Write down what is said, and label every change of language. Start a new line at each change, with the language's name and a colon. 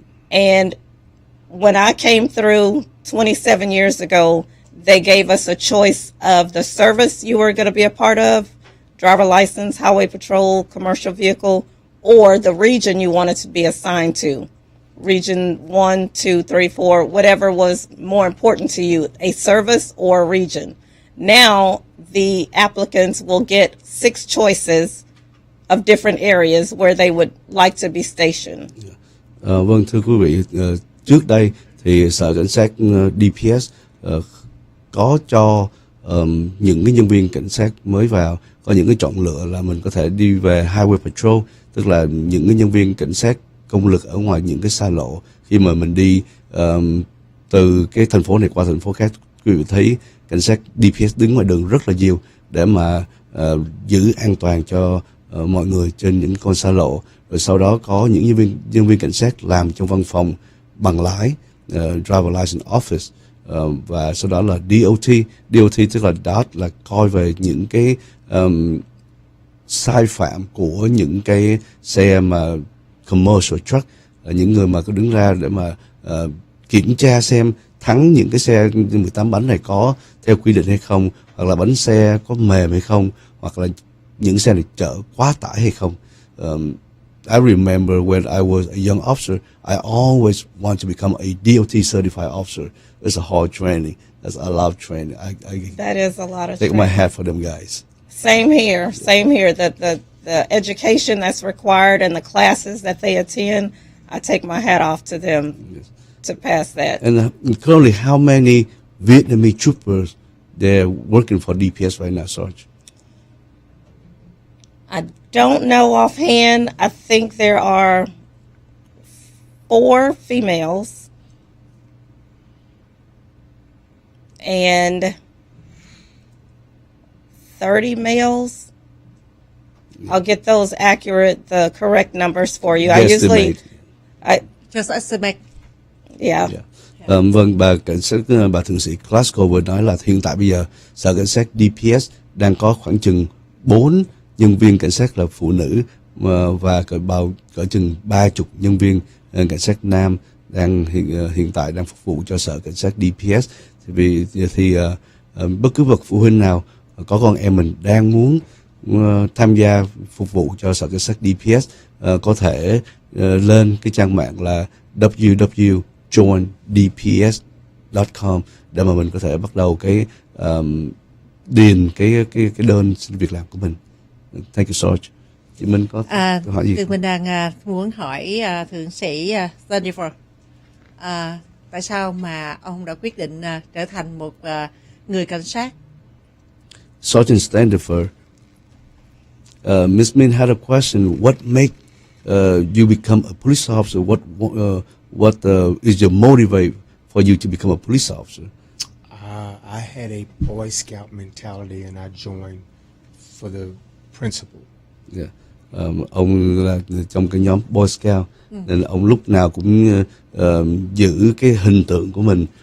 English: And when I came through 27 years ago, they gave us a choice of the service you were going to be a part of, driver license, highway patrol, commercial vehicle, or the region you wanted to be assigned to. Region 1, 2, 3, 4, whatever was more important to you, a service or a region. Now, the applicants will get 6 choices of different areas where they would like to be stationed.
Vietnamese: Vâng, thưa quý vị, trước đây thì sở cảnh sát DPS có cho những cái nhân viên cảnh sát mới vào có những cái chọn lựa là mình có thể đi về highway patrol, tức là những cái nhân viên cảnh sát công lực ở ngoài những cái xa lộ. Khi mà mình đi từ cái thành phố này qua thành phố khác, quý vị thấy cảnh sát DPS đứng ngoài đường rất là nhiều để mà giữ an toàn cho mọi người trên những con xa lộ. rồi sau đó có những nhân viên cảnh sát làm trong văn phòng bằng lái, driver license office, và sau đó là DOT tức là DOT là coi về những cái sai phạm của những cái xe mà commercial truck, những người mà có đứng ra để mà kiểm tra xem thắng những cái xe 18 bánh này có theo quy định hay không, hoặc là bánh xe có mềm hay không, hoặc là những xe này chở quá tải hay không.
English: I remember when I was a young officer, I always want to become a DOT certified officer. It's a hard training. I love training. That is a lot of take training. my hat for them guys. Same here. Same here. The education that's required and the classes that they attend, I take my hat off to them to pass that. And currently, how many Vietnamese troopers they're working for DPS right now, Sarge? I don't know offhand. I think there are 4 females and 30 males. I'll get those the correct numbers for you. I usually, Just estimate. yeah.
Vietnamese: Vâng, bà thượng sĩ Glasgow vừa nói là hiện tại bây giờ sở cảnh sát DPS đang có khoảng chừng 4 nhân viên cảnh sát là phụ nữ, và cỡ chừng 30 nhân viên cảnh sát nam đang hiện tại đang phục vụ cho sở cảnh sát DPS. Thì bất cứ bậc phụ huynh nào có con em mình đang muốn tham gia phục vụ cho sở cảnh sát DPS có thể lên cái trang mạng là www.joindps.com để mà mình có thể bắt đầu cái điền cái đơn xin việc làm của mình.
English: Thank you so much.
Vietnamese: Chị Minh có câu hỏi gì? Mình đang muốn hỏi thượng sĩ Jennifer, tại sao mà ông đã quyết định trở thành một người cảnh sát?
English: Sergeant Standifer, Miss Min had a question. What make you become a police officer? What is your motivate for you to become a police officer? I had a Boy Scout mentality, and I joined for the principle. Yeah.
Vietnamese: Ông là trong cái nhóm Boy Scout, nên là ông lúc nào cũng giữ cái hình tượng của mình.